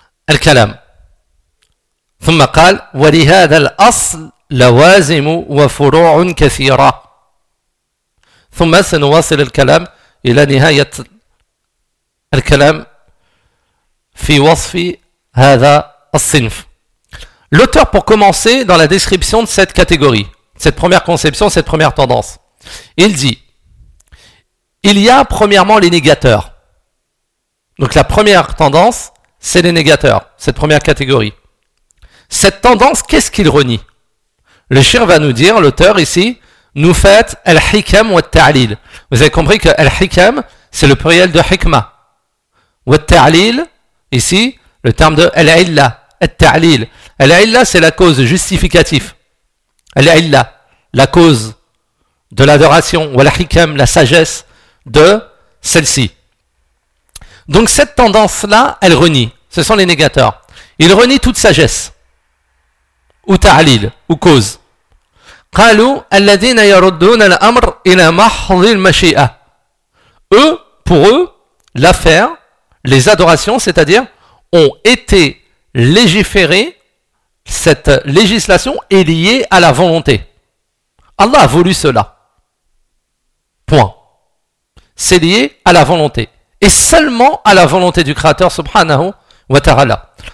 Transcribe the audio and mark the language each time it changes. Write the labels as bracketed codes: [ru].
[ar] الكلام ثم قال ولهذا الأصل لوازم وفروع كثيرة ثم سنواصل الكلام إلى نهاية الكلام في وصف هذا الصنف. [fr] L'auteur, pour commencer dans la description de cette catégorie, cette première conception, cette première tendance, il dit, il y a premièrement les négateurs. Donc la première tendance, c'est les négateurs, cette première catégorie. Cette tendance, qu'est-ce qu'il renie? Le shir va nous dire, l'auteur ici, nous fait [ar] al-hikam wa ta'lil. [fr] Vous avez compris que al-hikam, c'est le pluriel de hikma. [ar] Wa ta'lil, [fr] ici, le terme de al-illa, al-ta'lil. Al-illa, c'est la cause justificative. Al-illa, la cause de l'adoration, ou al-hikam, la sagesse de celle-ci. Donc cette tendance-là, elle renie. Ce sont les négateurs. Il renie toute sagesse. Ou ta'lil, ou cause. [ar] قالوا الذين يردون الأمر إلى محض المشيئة. [fr] Eux, pour eux, l'affaire, les adorations, c'est-à-dire, ont été légiférées, cette législation est liée à la volonté. Allah a voulu cela. Point. C'est lié à la volonté. Et seulement à la volonté du Créateur, [ar] subhanahu wa ta'ala.